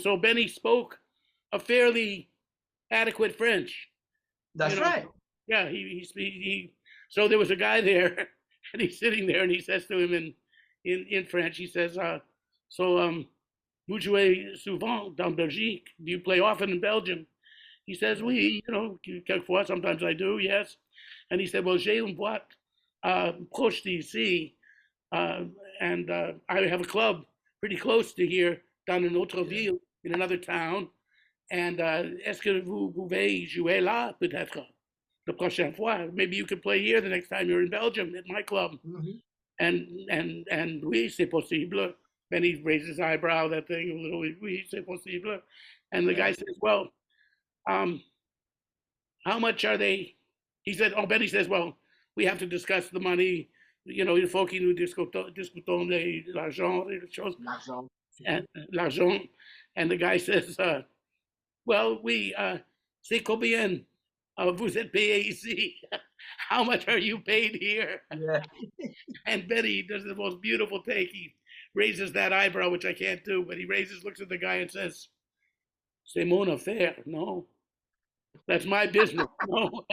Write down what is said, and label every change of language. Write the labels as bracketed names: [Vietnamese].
[English] so Benny spoke a fairly adequate French, you That's know. right. Yeah, so there was a guy there, and he's sitting there, and he says to him in French, he says, so [French] vous jouez souvent dans Belgique? [English] Do you play often in Belgium? He says, Yeah. oui, you know, [French] quelquefois, [English] sometimes I do, yes. And he said, well, [French] j'ai une boîte proche d'ici, [English] uh, and I have a club pretty close to here, [French] dans une autre [English] Yeah. [French] ville, [English] in another town. [French] And est-ce que vous pouvez jouer là, peut-être, la prochaine fois? [English] Maybe you could play here the next time you're in Belgium at my club. Mhm. [French] And oui, c'est possible. [English] Then he raises his eyebrow, that thing a little, [French] oui, c'est possible. [English] And the Yeah. guy says, well, um, how much are they? He said, oh, Benny says, well, we have to discuss the money. You know, [French] il faut que nous discutons l'argent, les choses, L'argent. [English] and l'argent. And the guy says, well, [French] oui, c'est combien vous êtes payé ici? [English] How much are you paid here? Yeah. And Benny does the most beautiful take. He raises that eyebrow, which I can't do, but he raises, looks at the guy and says, [French] c'est mon affaire. [English] No, that's my business. No.